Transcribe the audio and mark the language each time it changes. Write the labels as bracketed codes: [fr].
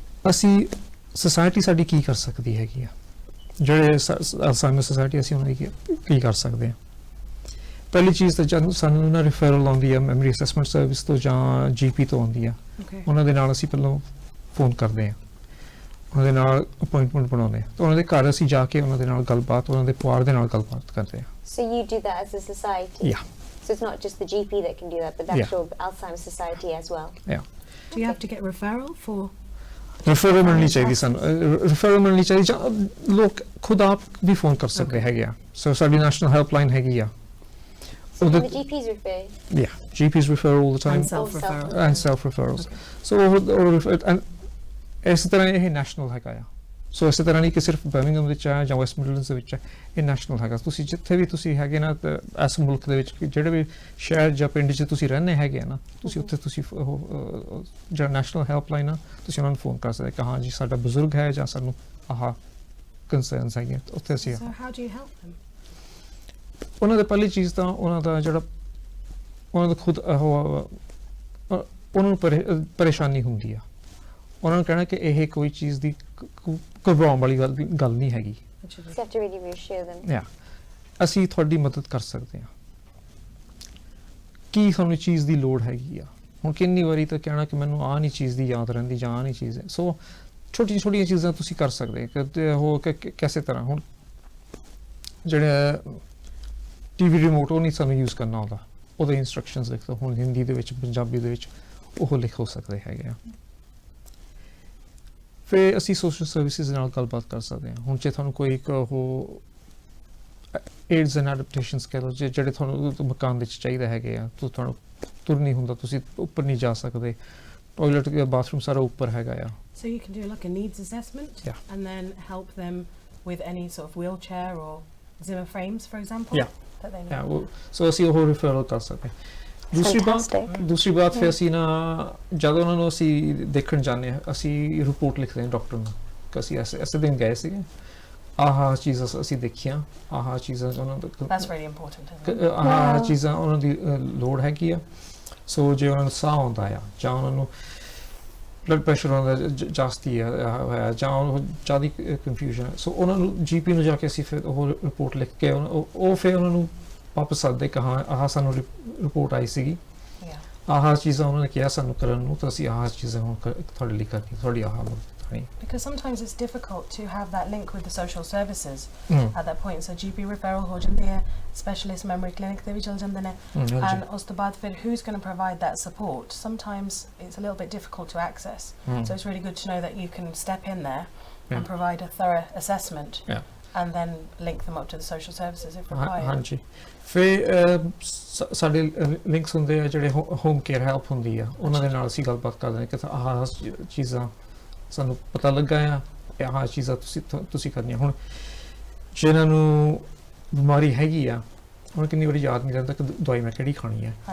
[pa] ਅਸੀਂ ਸੋਸਾਇਟੀ ਸਾਡੀ ਕੀ ਕਰ ਸਕਦੀ ਹੈਗੀ ਆ, ਜਿਹੜੇ ਅਲਜ਼ਾਈਮਰ ਸੋਸਾਇਟੀ ਅਸੀਂ ਉਹਨਾਂ ਦੀ ਕੀ ਕਰ ਸਕਦੇ ਹਾਂ? ਪਹਿਲੀ ਚੀਜ਼ ਤਾਂ ਜਦੋਂ ਸਾਨੂੰ ਨਾ ਰਿਫਰਲ ਆਉਂਦੀ ਆ ਮੈਮਰੀ ਅਸੈਸਮੈਂਟ ਸਰਵਿਸ ਤੋਂ ਜਾਂ GP ਤੋਂ ਆਉਂਦੀ ਆ, ਉਹਨਾਂ ਦੇ ਨਾਲ ਅਸੀਂ ਪਹਿਲਾਂ ਫੋਨ ਕਰਦੇ ਹਾਂ, ਉਹਨਾਂ ਦੇ ਨਾਲ ਅਪਾਇੰਟਮੈਂਟ ਬਣਾਉਂਦੇ ਹਾਂ, ਤਾਂ ਉਹਨਾਂ ਦੇ ਘਰ ਅਸੀਂ ਜਾ ਕੇ ਉਹਨਾਂ ਦੇ ਨਾਲ ਗੱਲਬਾਤ, ਉਹਨਾਂ ਦੇ ਪਰਿਵਾਰ ਦੇ ਨਾਲ ਗੱਲਬਾਤ ਕਰਦੇ ਹਾਂ। [en] So you do that as a society? Yeah. So it's not just the GP that can do that, but the actual Alzheimer's Society as well? Yeah. Do you have to get referral for? [pa] ਰਿਫਰਲ ਮਿਲਣੀ ਚਾਹੀਦੀ ਸਾਨੂੰ, ਰਿਫਰਲ ਮਿਲਣੀ ਚਾਹੀਦੀ ਜਾਂ ਲੋਕ ਖੁਦ ਆਪ ਵੀ phone ਕਰ ਸਕਦੇ ਹੈਗੇ ਆ। ਸੋ ਸਾਡੀ ਨੈਸ਼ਨਲ ਹੈਲਪਲਾਈਨ ਹੈਗੀ ਆ। [en] So the GPs refer? Yeah, GPs refer all the time. And self-referral. And self-referrals. [pa] So ਇਸ ਤਰ੍ਹਾਂ ਇਹ ਨੈਸ਼ਨਲ ਹੈਗਾ ਆ। ਸੋ ਇਸੇ ਤਰ੍ਹਾਂ ਨਹੀਂ ਕਿ ਸਿਰਫ ਬਰਮਿੰਘਮ ਵਿੱਚ ਹੈ ਜਾਂ ਵੈਸਟ ਮਿਡਲੈਂਡਸ ਦੇ ਵਿੱਚ ਹੈ, ਇਹ ਨੈਸ਼ਨਲ ਹੈਗਾ। ਤੁਸੀਂ ਜਿੱਥੇ ਵੀ ਤੁਸੀਂ ਹੈਗੇ ਨਾ ਇਸ ਮੁਲਕ ਦੇ ਵਿੱਚ ਜਿਹੜੇ ਵੀ ਸ਼ਹਿਰ ਜਾਂ ਪਿੰਡ 'ਚ ਤੁਸੀਂ ਰਹਿੰਦੇ ਹੈਗੇ ਆ ਨਾ, ਤੁਸੀਂ ਉੱਥੇ ਤੁਸੀਂ ਉਹ ਜਿਹੜਾ ਨੈਸ਼ਨਲ ਹੈਲਪਲਾਈਨ ਆ ਤੁਸੀਂ ਉਹਨਾਂ ਨੂੰ ਫੋਨ ਕਰ ਸਕਦੇ ਕਿ ਹਾਂ ਜੀ ਸਾਡਾ ਬਜ਼ੁਰਗ ਹੈ ਜਾਂ ਸਾਨੂੰ ਆਹ ਕੰਸਰਨਸ ਹੈਗੀਆਂ, ਉੱਥੇ ਅਸੀਂ [en] So how do you help them? [pa] ਉਹਨਾਂ ਦਾ ਪਹਿਲੀ ਚੀਜ਼ ਤਾਂ ਉਹਨਾਂ ਦਾ ਜਿਹੜਾ ਉਹਨਾਂ ਦਾ ਖੁਦ ਉਹਨਾਂ ਨੂੰ ਪਰੇਸ਼ਾਨੀ ਹੁੰਦੀ ਆ, ਉਹਨਾਂ ਨੂੰ ਕਹਿਣਾ ਕਿ ਇਹ ਕੋਈ ਚੀਜ਼ ਦੀ ਘਬਰਾਉਣ ਵਾਲੀ ਗੱਲ ਨਹੀਂ ਹੈਗੀ। [en] You have to really reassure them. [pa] ਅਸੀਂ ਤੁਹਾਡੀ ਮਦਦ ਕਰ ਸਕਦੇ ਹਾਂ, ਕੀ ਤੁਹਾਨੂੰ ਚੀਜ਼ ਦੀ ਲੋੜ ਹੈਗੀ ਆ। ਹੁਣ ਕਿੰਨੀ ਵਾਰੀ ਤਾਂ ਕਹਿਣਾ ਕਿ ਮੈਨੂੰ ਆਹ ਨਹੀਂ ਚੀਜ਼ ਦੀ ਯਾਦ ਰਹਿੰਦੀ ਜਾਂ ਆਹ ਨਹੀਂ ਚੀਜ਼ ਹੈ। ਸੋ ਛੋਟੀਆਂ ਚੀਜ਼ਾਂ ਤੁਸੀਂ ਕਰ ਸਕਦੇ ਕਿ ਉਹ ਕਿਸੇ ਤਰ੍ਹਾਂ ਹੁਣ ਜਿਹੜਾ TV ਰਿਮੋਟ ਉਹ ਨਹੀਂ ਸਾਨੂੰ ਯੂਜ਼ ਕਰਨਾ ਆਉਂਦਾ, ਉਹਦੇ ਇੰਸਟਰਕਸ਼ਨਸ ਲਿਖ ਦਿਓ, ਹੁਣ ਹਿੰਦੀ ਦੇ ਵਿੱਚ ਪੰਜਾਬੀ ਦੇ ਵਿੱਚ ਉਹ ਲਿਖ ਹੋ ਸਕਦੇ ਹੈਗੇ ਆ। ਫਿਰ ਅਸੀਂ ਸੋਸ਼ਲ ਸਰਵਿਸਿਜ਼ ਨਾਲ ਗੱਲਬਾਤ ਕਰ ਸਕਦੇ ਹਾਂ। ਹੁਣ ਜੇ ਤੁਹਾਨੂੰ ਕੋਈ ਇੱਕ ਉਹ ਏਡਸ ਐਂਡ ਐਡਪਟੇਸ਼ਨਸ ਕਹਿ ਲਓ, ਜਿਹੜੇ ਤੁਹਾਨੂੰ ਮਕਾਨ ਵਿੱਚ ਚਾਹੀਦਾ ਹੈਗੇ ਆ, ਤੁਹਾਨੂੰ ਤੁਰ ਨਹੀਂ ਹੁੰਦਾ, ਤੁਸੀਂ ਉੱਪਰ ਨਹੀਂ ਜਾ ਸਕਦੇ, ਟਾਇਲਟ ਜਾਂ ਬਾਥਰੂਮ ਸਾਰਾ ਉੱਪਰ ਹੈਗਾ ਆ। [en] So you can do like a needs assessment, and then help them with any sort of wheelchair or Zimmer frames, for example. That they need. [pa] So ਅਸੀਂ ਉਹ ਰਿਫਰਲ ਕਰ ਸਕਦੇ ਹਾਂ। ਦੂਸਰੀ ਬਾਤ ਫਿਰ ਅਸੀਂ ਨਾ ਜਦੋਂ ਉਹਨਾਂ ਨੂੰ ਅਸੀਂ ਦੇਖਣ ਜਾਂਦੇ ਹਾਂ, ਅਸੀਂ ਰਿਪੋਰਟ ਲਿਖਦੇ ਹਾਂ ਡਾਕਟਰ ਨੂੰ ਕਿ ਅਸੀਂ ਐਸੇ ਦਿਨ ਗਏ ਸੀਗੇ, ਆਹ ਚੀਜ਼ਾਂ ਅਸੀਂ ਦੇਖੀਆਂ, ਆਹ ਚੀਜ਼ਾਂ ਉਹਨਾਂ [en] That's really important, isn't it? [pa] ਆਹ ਚੀਜ਼ਾਂ ਉਹਨਾਂ ਦੀ ਲੋੜ ਹੈਗੀ ਆ। ਸੋ ਜੇ ਉਹਨਾਂ ਨੂੰ ਸਾਹ ਆਉਂਦਾ ਆ ਜਾਂ ਉਹਨਾਂ ਨੂੰ ਬਲੱਡ ਪ੍ਰੈਸ਼ਰ ਉਹਨਾਂ ਦਾ ਜਾਸਤੀ ਹੈ ਜਾਂ ਉਹ ਜ਼ਿਆਦਾ ਕਨਫਿਊਜ਼ਨ ਹੈ ਸੋ ਉਹਨਾਂ ਨੂੰ GP ਨੂੰ ਜਾ ਕੇ ਅਸੀਂ ਫਿਰ ਉਹ ਰਿਪੋਰਟ ਲਿਖ ਕੇ ਉਹ ਫਿਰ ਉਹਨਾਂ ਨੂੰ ਵਾਪਸ ਸੱਦਦੇ ਕਿ ਹਾਂ ਆਹ ਸਾਨੂੰ ਰਿਪੋਰਟ ਆਈ ਸੀਗੀ ਆਹ ਚੀਜ਼ਾਂ ਉਹਨਾਂ ਨੇ ਕਿਹਾ ਸਾਨੂੰ ਕਰਨ ਨੂੰ ਤਾਂ ਅਸੀਂ ਆਹ ਚੀਜ਼ਾਂ ਹੁਣ ਤੁਹਾਡੇ ਲਈ ਕਰਨੀ ਤੁਹਾਡੀ ਆਹ ਮਦਦ ਕਰਨੀ [en] Because sometimes it's difficult to have that link with the social services at that point. So GP referral [pa] ho jande hai, [en] specialist memory clinic [pa] te bhi chal jande ne, [en] and [pa] us to baad fir [en] who's going to provide that support. Sometimes it's a little bit difficult to access. So it's really good to know that you can step in there and provide a thorough assessment and then link them up to the social services if required. [pa] ਹਾਂਜੀ ਫਿਰ ਸਾਡੇ links ਹੁੰਦੇ ਆ ਜਿਹੜੇ home care help ਹੁੰਦੀ ਆ ਉਹਨਾਂ ਦੇ ਨਾਲ ਅਸੀਂ ਗੱਲਬਾਤ ਕਰਦੇ ਹਾਂ ਕਿ ਆਹ ਚੀਜ਼ਾਂ ਸਾਨੂੰ ਪਤਾ ਲੱਗਾ ਆ ਆਹ ਚੀਜ਼ਾਂ ਤੁਸੀਂ ਕਰਨੀਆਂ ਹੁਣ ਜਿਹਨਾਂ ਨੂੰ ਬਿਮਾਰੀ ਹੈਗੀ ਆ ਹੁਣ ਕਿੰਨੀ ਵਾਰੀ ਯਾਦ ਨਹੀਂ ਰਹਿੰਦਾ ਕਿ ਦਵਾਈ ਮੈਂ ਕਿਹੜੀ ਖਾਣੀ ਆ